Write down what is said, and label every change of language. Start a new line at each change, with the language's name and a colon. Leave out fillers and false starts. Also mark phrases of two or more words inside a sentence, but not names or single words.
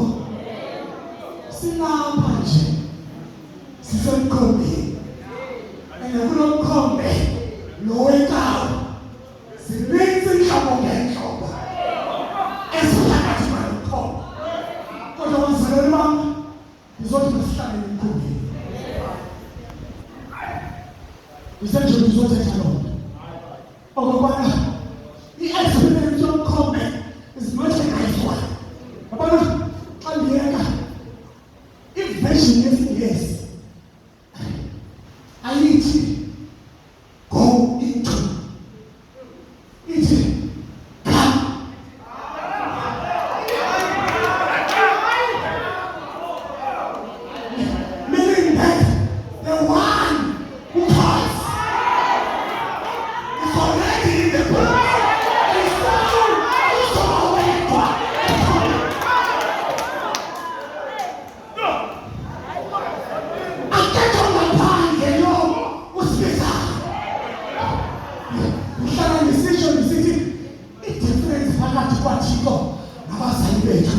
Xhosa: Silapha nje sisemkhombeni kulomkhombe lowekayo zininzi inhlobo ngenhlobo esiphakathi kwalomkhombe.
Zulu: Kodwa bazalwane bami, ngizothi masihlale emkhombeni. Ngisenje ngizothetha lonto okubana i-experience yomkhombe
English: is not a nice one.
Xhosa: Yabona xa ndiyeka i-version yesiNgesi ayithi
English: go into,
Xhosa: ithi come.
English: Meaning that the one who calls is already in the boat. It's not you away from
Xhosa: kwaThixo nabazali bethu.